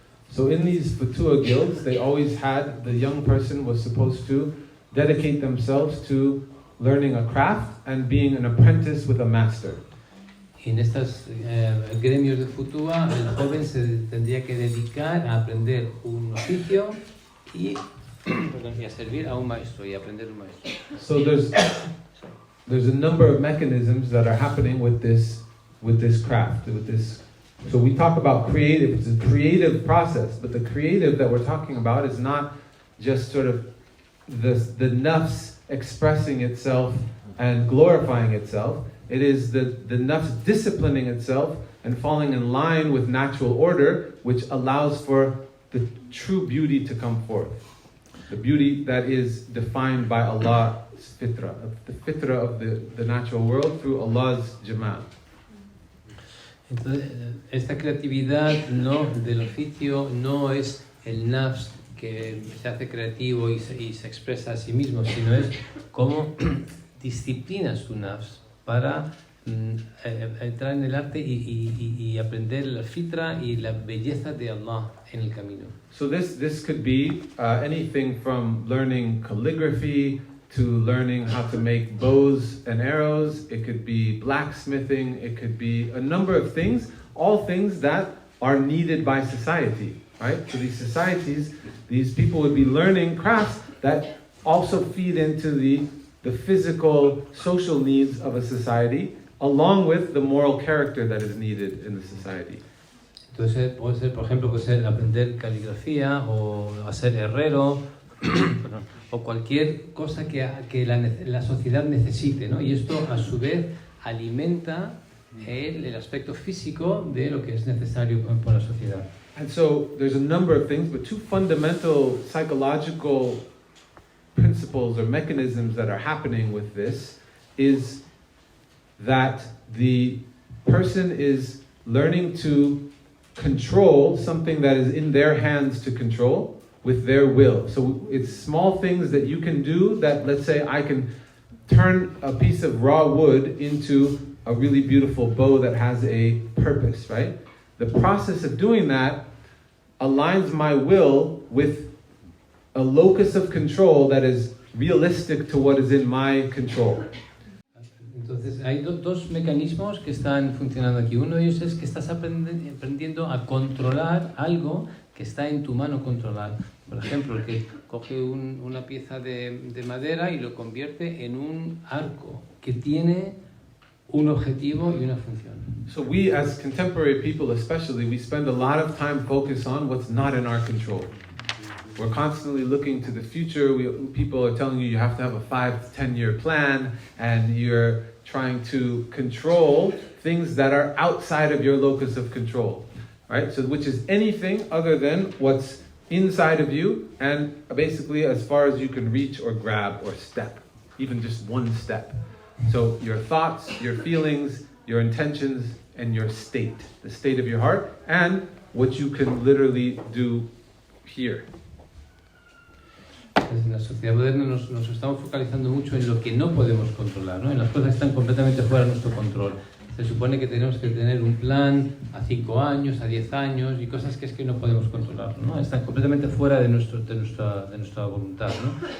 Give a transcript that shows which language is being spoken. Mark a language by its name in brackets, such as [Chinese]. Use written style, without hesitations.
[English] So in these futuwwah guilds, they always had, the young person was supposed to dedicate themselves to learning a craft and being an apprentice with a master. [Spanish] Y en estos gremios de futuwwah, el joven se tendría que dedicar a aprender un oficio y a servir a un maestro y aprender un maestro. [English] So there's a number of mechanisms that are happening with this craft, with this. So we talk about creative, it's a creative process, but the creative that we're talking about is not just sort of the nafs expressing itself and glorifying itself. It is the nafs disciplining itself and falling in line with natural order, which allows for the true beauty to come forth. The beauty that is defined by Allah's fitra, the fitra of the natural world through Allah's jamal. [Spanish] Entonces, esta creatividad del oficio no es el nafs que se hace creativo y se expresa a sí mismo, sino es cómo disciplinas tu nafs para entrar en el arte y aprender la fitra y la belleza de Allah en el camino. [English] So this could be anything from learning calligraphy to learning how to make bows and arrows. It could be blacksmithing. It could be a number of things, all things that are needed by society, right? So these societies, these people would be learning crafts that also feed into the physical, social needs of a society, along with the moral character that is needed in the society. [Spanish] Entonces puede ser, por ejemplo, aprender caligrafía o a ser herrero perdón, o cualquier cosa que la sociedad necesite, ¿no? Y esto a su vez alimenta el aspecto físico de lo que es necesario por la sociedad. [English] And so there's a number of things, but two fundamental psychological principles or mechanisms that are happening with this is that the person is learning to control something that is in their hands to control with their will. So it's small things that you can do that, let's say I can turn a piece of raw wood into a really beautiful bow that has a purpose, right? The process of doing that aligns my will with a locus of control that is realistic to what is in my control. [Spanish] Entonces hay dos mecanismos que están funcionando aquí. Uno de ellos es que estás aprendiendo a controlar algo que está en tu mano controlar. Por ejemplo, el que coge una pieza de madera y lo convierte en un arco que tiene un objetivo y una función. [English] So we as contemporary people especially, we spend a lot of time focused on what's not in our control. We're constantly looking to the future. People are telling you have to have a 5 to 10 year plan, and you're trying to control things that are outside of your locus of control, right? So which is anything other than what's inside of you and basically as far as you can reach or grab or step, even just one step. So your thoughts, your feelings, your intentions, and your state, the state of your heart, and what you can literally do here. [Spanish] En la sociedad moderna nos estamos focalizando mucho en lo que no podemos controlar, ¿no? En las cosas que están completamente fuera de nuestro control. Se supone que tenemos que tener un plan a 5 años, a 10 años y cosas que es que no podemos controlar, ¿no? Están completamente fuera de nuestra voluntad, ¿no?